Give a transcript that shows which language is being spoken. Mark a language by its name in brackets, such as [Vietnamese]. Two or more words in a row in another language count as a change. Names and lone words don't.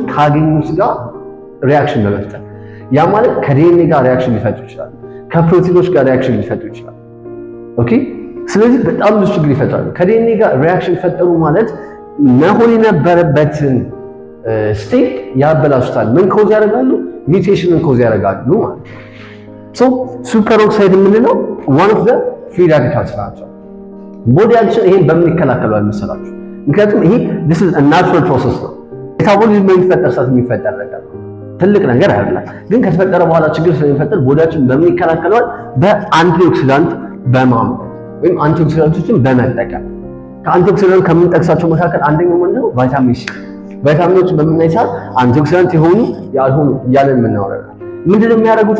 [Amharic] ካገኙት ጋር ሪአክሽን በመፍጠር ያ ማለት ከዲኤንኤ ጋር ሪአክሽን ሊፈጥሩ ይችላሉ፣ ከፕሮቲኖች ጋር ሪአክሽን ሊፈጥሩ ይችላሉ። ኦኬ ስለዚህ በጣም ብዙ ችግር ይፈጥራሉ። ከዲኤንኤ ጋር ሪአክሽን ፈጠሩ ማለት መሆን የነበረበትን ስቴት ያበላሹታል። ምን ኮዝ ያደርጋሉ? ሚውቴሽንን ኮዝ ያደርጋሉ ማለት ነው። ሶ [English] super oxide [Amharic] የምንለው [English] one of the free radicals [Amharic] ናቸው። ቦዲያችን ይሄን በምን ይከላከላል መሰላችሁ? ምክንያቱም ይሄ [English] this is a natural process [Amharic] ነው። ሜታቦሊዝም በሚፈጠር ሰዓት የሚፈጠር ነገር ነው። ትልቅ ነገር አይደለም። ግን ከተፈጠረ በኋላ ችግር ስለሚፈጠር ቦዲያችን በምን ይከላከላል? በአንቲኦክሲዳንት በማምረት ወይም አንቲኦክሲዳንቶችን በመጠቀም። ከአንቲኦክሲዳንት ከምንጠቅሳቸው መካከል አንደኛው ምንድነው? [English] vitamin C። [Amharic] ቫይታሚኖች በምናይ ሰዓት አንቲኦክሲዳንት የሆኑ ያልሆኑ እያለን የምናወራለን። ምንድነው የሚያደርጉት?